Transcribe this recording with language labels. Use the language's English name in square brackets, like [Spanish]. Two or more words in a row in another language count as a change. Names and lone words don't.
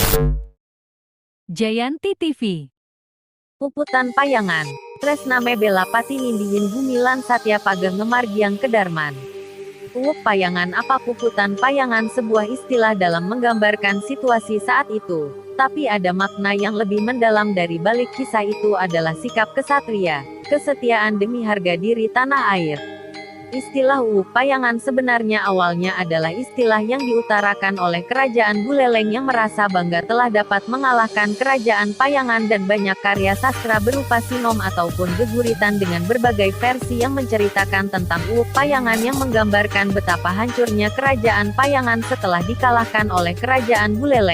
[Indonesian] Jayanti TV. [Balinese] Puputan Payangan, Tresname Bela Pati Nindihin Gumilan Satya Pageh Ngemargiang Kedarman. [Indonesian] Uwup Payangan apa Puputan Payangan sebuah istilah dalam menggambarkan situasi saat itu. Tapi ada makna yang lebih mendalam dari balik kisah itu adalah sikap kesatria, kesetiaan demi harga diri tanah air. Istilah Uwup Payangan sebenarnya awalnya adalah istilah yang diutarakan oleh Kerajaan Buleleng yang merasa bangga telah dapat mengalahkan Kerajaan Payangan, dan banyak karya sastra berupa sinom ataupun geguritan dengan berbagai versi yang menceritakan tentang Uwup Payangan yang menggambarkan betapa hancurnya Kerajaan Payangan setelah dikalahkan oleh Kerajaan Buleleng.